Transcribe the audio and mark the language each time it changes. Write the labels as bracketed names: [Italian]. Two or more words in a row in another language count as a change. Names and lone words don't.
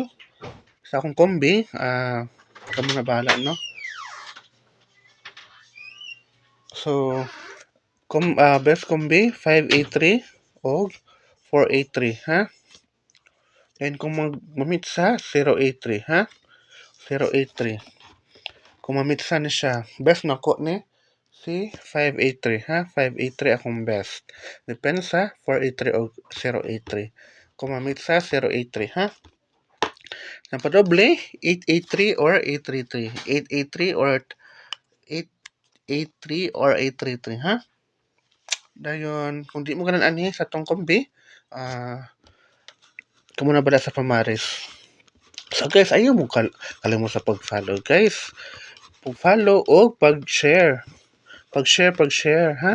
[Cebuano] Sa akong kombi, kamo na bahala, no? So, best kombi, 5A3 o 4A3, ha? Then, kung mamit sa 0A3, ha? 0A3. Kung mamit sa ni siya, best na ko ni si 5A3, ha? 5A3 akong best. Depende sa 4A3 o 0A3. Kung mamit sa 0A3, ha? Napadoble, 8A3 or 833. 8A3 or 8A3 or 833, ha? Dayon, kung di mo ganun ani sa tong kombi, kamo na bala sa pamaris. So guys, ayaw mo kalimot sa pag-follow guys. Pag-follow o pag-share. Pag-share, ha?